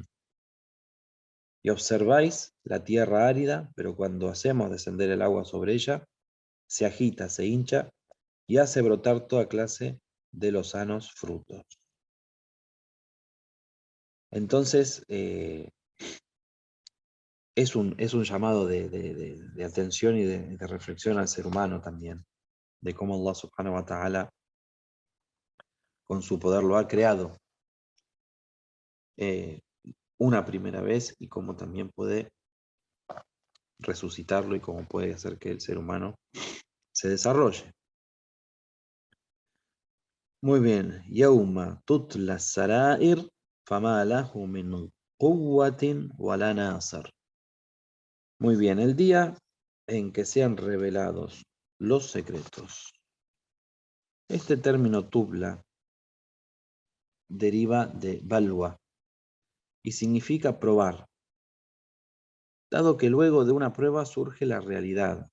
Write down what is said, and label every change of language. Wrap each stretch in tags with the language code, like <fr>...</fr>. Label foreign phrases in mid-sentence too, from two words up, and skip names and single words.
<es>Y observáis la tierra árida, pero cuando hacemos descender el agua sobre ella, se agita, se hincha y hace brotar toda clase de los sanos frutos. Entonces, es un llamado de atención y de reflexión al ser humano también, de cómo</es> <ar>الله سبحانه وتعالى</ar> <es>con su poder lo ha creado una primera vez y cómo también puede resucitarlo y cómo puede hacer que el ser humano se desarrolle. Muy bien.</es> <ar>يوم تبلى السرائر فما له من قوة ولا ناصر.</ar> <es>Muy bien, el día en que sean revelados los secretos. Este término tubla deriva de balwa y significa probar, dado que luego de una prueba surge la realidad.</es>